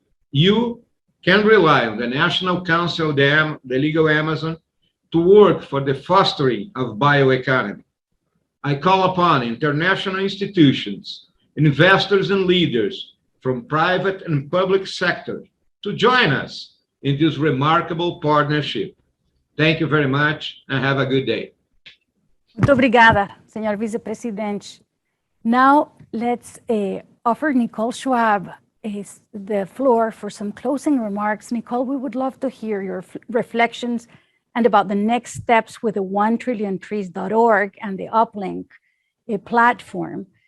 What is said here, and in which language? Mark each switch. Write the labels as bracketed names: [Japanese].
[English] You can rely on the National Council of the Legal Amazon to work for the fostering of bioeconomy. I call upon international institutions, investors and leaders from private and public sector to join us in this remarkable partnership. Thank you very much and have a good day. [Portuguese] Muito obrigada, Senhor Vice-Presidente. [English] Now let's offer Nicole Schwab the floor for some closing remarks. Nicole, we would love to hear your reflections and about the next steps with the 1trillion.trees.org and the uplink platform.